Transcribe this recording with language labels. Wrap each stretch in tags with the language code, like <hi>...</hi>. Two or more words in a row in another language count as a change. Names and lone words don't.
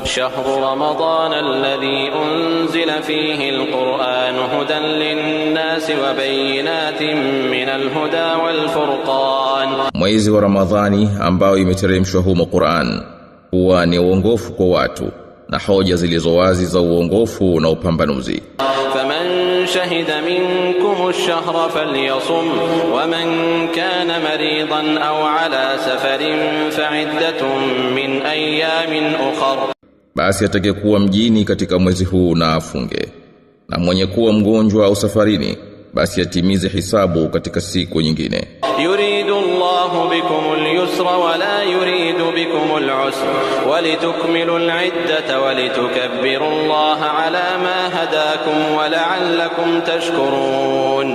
<ar>شهر رمضان الذي أنزل فيه القرآن هدى للناس وبينات من الهدى والفرقان.</ar> <sw>Mwezi wa Ramadhani ambao imeteremshwa humo Qur'an huwa ni uongofu kwa watu na hoja zilizo wazi za uongofu na upambanuzi.</sw> <ar>فمن شهد منكم الشهر فليصم ومن كان مريضا أو على سفر فعدة من أيام أخر.</ar> <sw>Basi atakayekuwa mjini katika mwezi huu na afunge, na mwenye kuwa mgonjwa au safarini basi atimize hisabu katika siku nyingine.</sw> <ar>يريد الله بكم اليسر ولا يريد بكم العسر ولتكملوا العدة ولتكبروا الله على ما هداكم ولعلكم تشكرون.</ar>